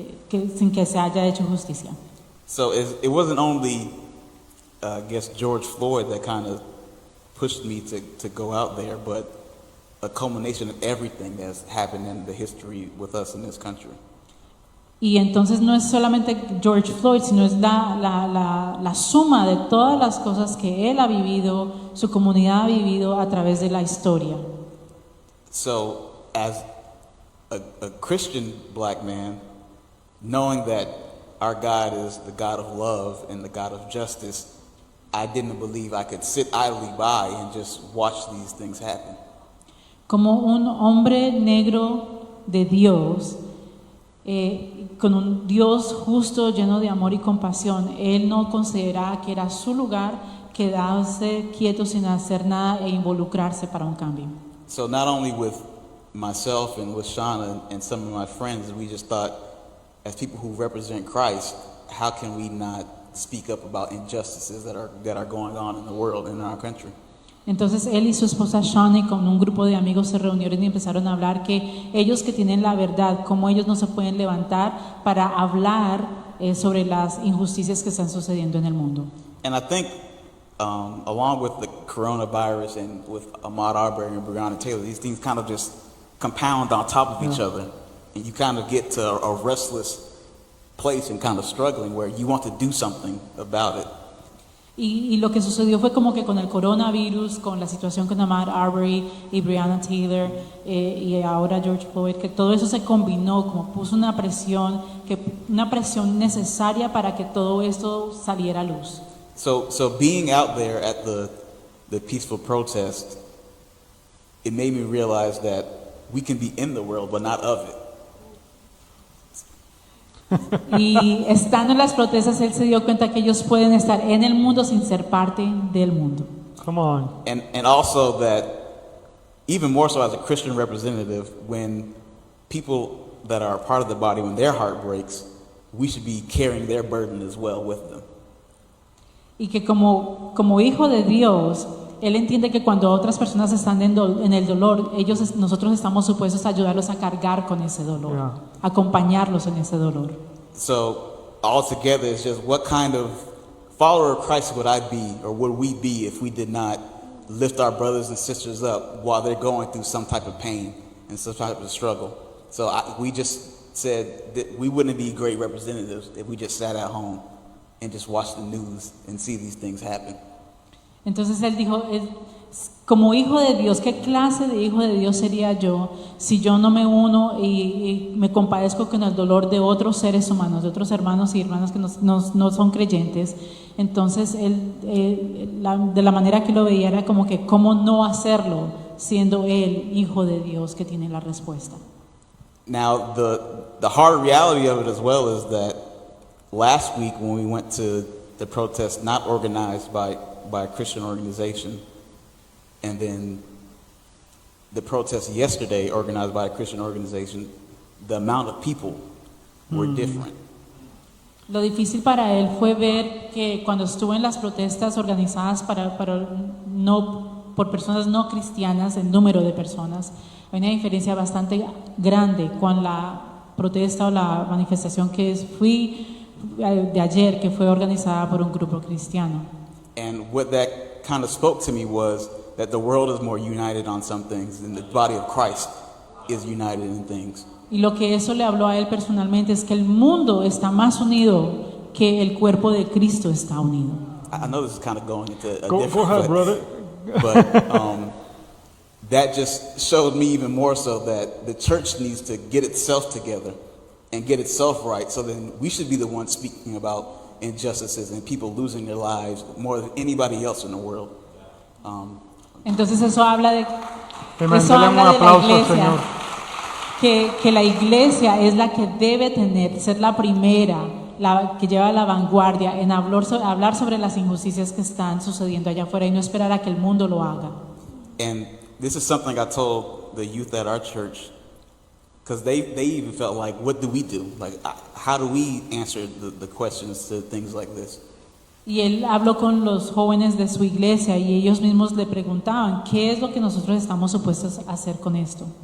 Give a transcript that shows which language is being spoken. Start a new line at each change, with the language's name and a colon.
Spanish: Sin que se haya hecho justicia.
English: So it wasn't only, I guess, George Floyd that kind of pushed me to go out there, but a culmination of everything that's happened in the history with us in this country.
Spanish: Y entonces no es solamente George Floyd, sino es la suma de todas las cosas que él ha vivido, su comunidad ha vivido a través de la historia.
English: So as a Christian black man, knowing that our God is the God of love and the God of justice, I didn't believe I could sit idly by and just watch these things happen.
Spanish: Como un hombre negro de Dios, con un Dios justo, lleno de amor y compasión, él no consideraba que era su lugar quedarse quietos sin hacer nada e involucrarse para un cambio.
English: So not only with myself and with Shauna and some of my friends, we just thought, as people who represent Christ, how can we not speak up about injustices that are going on in the world and in our country?
Spanish: Entonces él y su esposa Shawnee con un grupo de amigos se reunieron y empezaron a hablar que ellos que tienen la verdad, cómo ellos no se pueden levantar para hablar sobre las injusticias que están sucediendo en el mundo.
English: And I think, along with the coronavirus and with Ahmaud Arbery and Breonna Taylor, these things kind of just compound on top of each other, and you kind of get to a restless place and kind of struggling where you want to do something about it.
Spanish: Y lo que sucedió fue como que con el coronavirus, con la situación con Ahmaud Arbery y Breonna Taylor y ahora George Floyd, que todo eso se combinó, como puso una presión necesaria para que todo esto saliera a luz.
English: So being out there at the peaceful protest, it made me realize that we can be in the world but not of it.
Spanish: Y estando en las protestas, él se dio cuenta que ellos pueden estar en el mundo sin ser parte del mundo.
English: Come on. And also that, even more so as a Christian representative, when people that are a part of the body, when their heart breaks, we should be carrying their burden as well with them.
Spanish: Y que como hijo de Dios, él entiende que cuando otras personas están en el dolor, nosotros estamos supuestos a ayudarlos a cargar con ese dolor,
English: Yeah.
Spanish: acompañarlos en ese dolor.
English: So altogether, it's just what kind of follower of Christ would I be, or would we be, if we did not lift our brothers and sisters up while they're going through some type of pain and some type of struggle? So we just said that we wouldn't be great representatives if we just sat at home and just watched the news and see these things happen.
Spanish: Entonces él dijo, como hijo de Dios, ¿qué clase de hijo de Dios sería yo si yo no me uno y me compadezco con el dolor de otros seres humanos, de otros hermanos y hermanas que no son creyentes? Entonces de la manera que lo veía era como que cómo no hacerlo siendo él hijo de Dios que tiene la respuesta.
English: Now, the hard reality of it as well is that last week when we went to the protest not organized by a Christian organization, and then the protest yesterday organized by a Christian organization, the amount of people were different.
Spanish: Lo difícil para él fue ver que cuando estuvo en las protestas organizadas por personas no cristianas, el número de personas, hay una diferencia bastante grande con la protesta o la manifestación que fui de ayer, que fue organizada por un grupo cristiano.
English: And what that kind of spoke to me was that the world is more united on some things than the body of Christ is united in things.
Spanish: Y lo que eso le habló a él personalmente es que el mundo está más unido que el cuerpo de Cristo está unido.
English: I know this is kind of going into a Go different ahead, brother. But that just showed me even more so that the church needs to get itself together and get itself right, so then we should be the ones speaking about injustices and people losing their lives more than anybody else in the world.
Spanish: Entonces eso habla de Dele un aplauso al Señor. que la iglesia es la que debe ser la primera, la que lleva la vanguardia en hablar sobre las injusticias que están sucediendo allá afuera y no esperar a que el mundo lo haga.
English: And this is something I told the youth at our church, because they even felt like, what do we do? Like, how do we answer the questions to things like this?
Spanish: Y él habló con los jóvenes de su iglesia y ellos mismos le preguntaban, ¿qué es lo que nosotros estamos supuestos a hacer con esto?